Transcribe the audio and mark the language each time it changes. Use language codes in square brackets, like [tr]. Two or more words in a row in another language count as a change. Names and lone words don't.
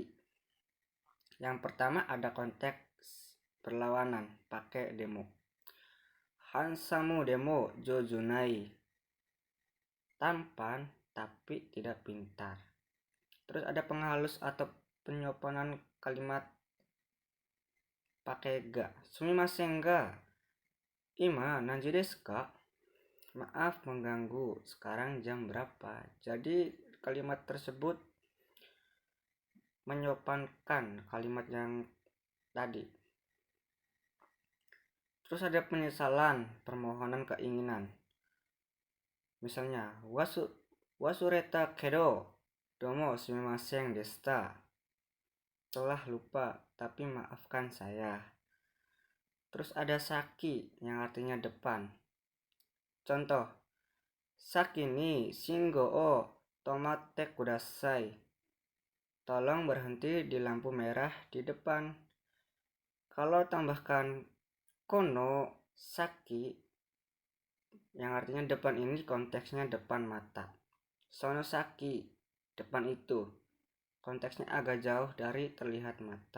[id] Yang pertama ada konteks berlawanan, pakai demo. [ja] ハンサムでもじょじゅない, [id] tampan tapi tidak pintar. Terus ada penghalus atau penyopanan kalimat pakai ga. [ja] すみませんが、今何時ですか? [id] Maaf mengganggu, sekarang jam berapa? Jadi kalimat tersebut menyopankan kalimat yang tadi. Terus ada penyesalan, permohonan keinginan. Misalnya, [ja] 忘れたけどどうもすみませんでした. [id] Telah lupa, tapi maafkan saya. Terus ada saki yang artinya depan. [ja] Contoh, 先に信号を止まってください. [id] Tolong berhenti di lampu merah di depan. Kalau tambahkan [ja] この先 [id] yang artinya depan ini, konteksnya depan mata. [ja] その先, [id] depan itu, konteksnya agak jauh dari terlihat mata.